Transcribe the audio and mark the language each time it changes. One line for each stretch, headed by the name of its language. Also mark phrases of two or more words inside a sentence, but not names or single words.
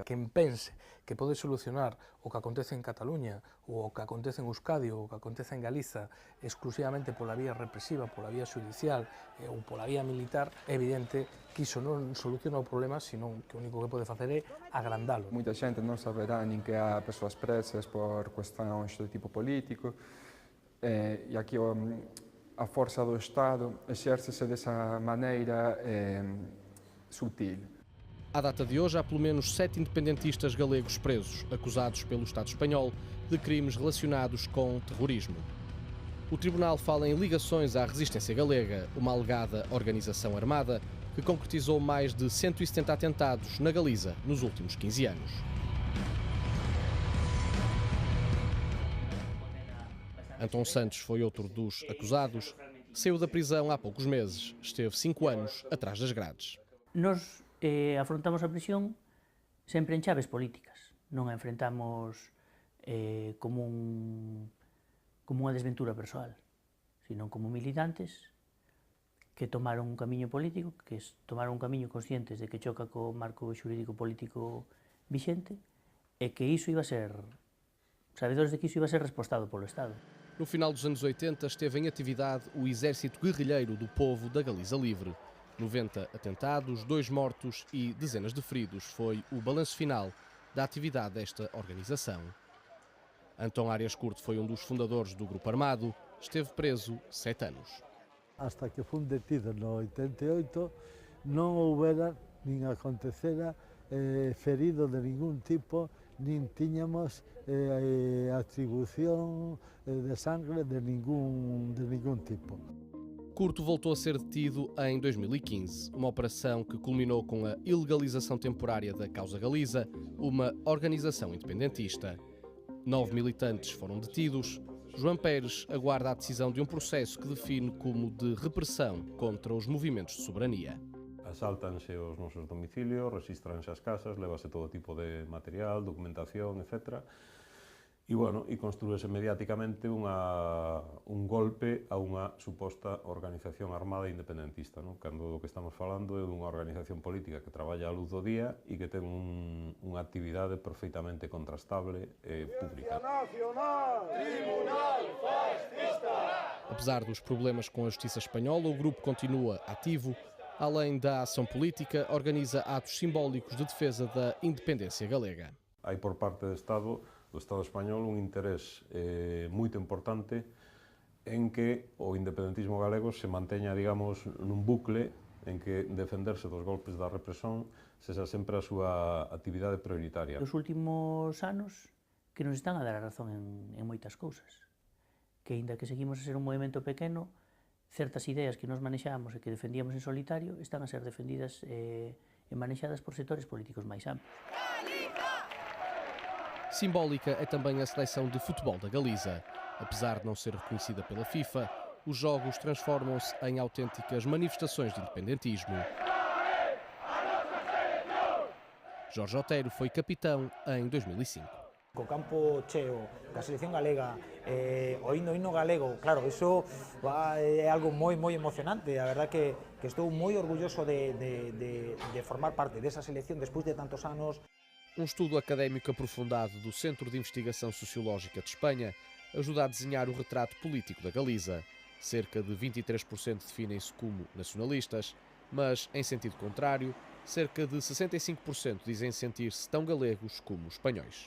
Galician: Quen pense que pode solucionar o que acontece en Cataluña ou o que acontece en Euskadi ou o que acontece en Galiza exclusivamente pola vía represiva, pola vía judicial ou pola vía militar, é evidente que iso non soluciona o problema, senón que o único que pode facer é agrandalo. Moita xente non saberá nin que há persoas presas por cuestións de tipo político, e aquí a forza do Estado exércese desa maneira sutil.
Portuguese: À data de hoje, há pelo menos 7 independentistas galegos presos, acusados pelo Estado espanhol de crimes relacionados com terrorismo. O Tribunal fala em ligações à resistência galega, uma alegada organização armada que concretizou mais de 170 atentados na Galiza nos últimos 15 anos. Antón Santos foi outro dos acusados. Saiu da prisão há poucos meses. Esteve 5 anos atrás das grades.
Galician: Nós afrontamos a prisión sempre en chaves políticas. Non a enfrentamos como unha desventura persoal, sino como militantes que tomaron un camiño político, que tomaron un camiño conscientes de que choca co marco xurídico político vixente e que iso iba a ser, sabedores de que iso iba a ser respostado polo Estado.
Portuguese: No final dos anos 80 esteve em atividade o Exército Guerrilheiro do Povo da Galiza Livre. 90 atentados, 2 mortos e dezenas de feridos foi o balanço final da atividade desta organização. Antón Arias Curto foi um dos fundadores do grupo armado, esteve preso 7 anos.
Galician: Hasta que fun detido no 88 non houbera nin acontecera ferido de ningún tipo, nin tiñamos atribución de sangre de ningún tipo.
Portuguese: Curto voltou a ser detido em 2015, uma operação que culminou com a ilegalização temporária da Causa Galiza, uma organização independentista. 9 militantes foram detidos. João Pérez aguarda a decisão de um processo que define como de repressão contra os movimentos de soberania.
Galician: Asaltanse os nosos domicilios, registranse as casas, levase todo tipo de material, documentación, etc. E, bueno, construíse mediáticamente un golpe a unha suposta organización armada independentista, non? Cando do que estamos falando é dunha organización política que traballa a luz do día e que ten unha actividade perfeitamente contrastable e pública.
Portuguese: Apesar dos problemas com a justiça espanhola, o grupo continua ativo. Além da ação política, organiza atos simbólicos de defesa da independência galega.
Galician: Hai por parte do Estado español un interés moito importante en que o independentismo galego se manteña, digamos, nun bucle en que defenderse dos golpes da represión sexa sempre a súa actividade prioritaria. Os últimos anos que nos están a dar a razón en moitas cousas, que aínda que seguimos a ser un movimento pequeno, certas ideas que nos manexábamos e que defendíamos en solitario están a ser defendidas e manexadas por sectores políticos máis amplios.
Portuguese: Simbólica é também a seleção de futebol da Galiza. Apesar de não ser reconhecida pela FIFA, os jogos transformam-se em autênticas manifestações de independentismo. Jorge Otero foi capitão em 2005.
Galician: Co campo cheo, ca selección galega, o himno galego, claro, iso é algo moi emocionante. A verdad que estou moi orgulloso de formar parte desa selección despois de tantos anos.
Portuguese: Um estudo académico aprofundado do Centro de Investigação Sociológica de Espanha ajuda a desenhar o retrato político da Galiza. Cerca de 23% definem-se como nacionalistas, mas, em sentido contrário, cerca de 65% dizem sentir-se tão galegos como espanhóis.